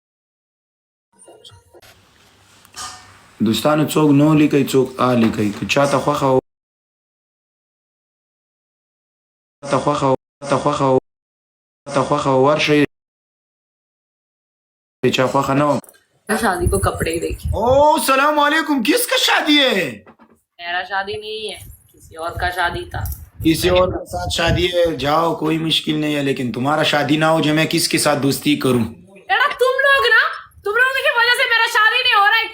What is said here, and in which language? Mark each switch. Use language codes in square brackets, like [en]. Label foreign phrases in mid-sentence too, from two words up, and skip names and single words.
[ps] دوستانو څوک نو لیکئ څوک آ لیکئ. که چاته خوښه ورشئ. چا خوښه نه وه. [ur] شادی کو کپڑے دیکھیے. ओ [ar] سلام علیکم. [ur] کس کا شادی ہے? میرا شادی نہیں ہے، کسی اور کا شادی تھا. کسی اور کے ساتھ شادی ہے. جاؤ کوئی مشکل نہیں ہے لیکن تمہارا شادی نہ ہو جو میں کس کے ساتھ دوستی کروں. بیٹا تم لوگ کی وجہ سے میرا شادی نہیں ہو رہا ہے.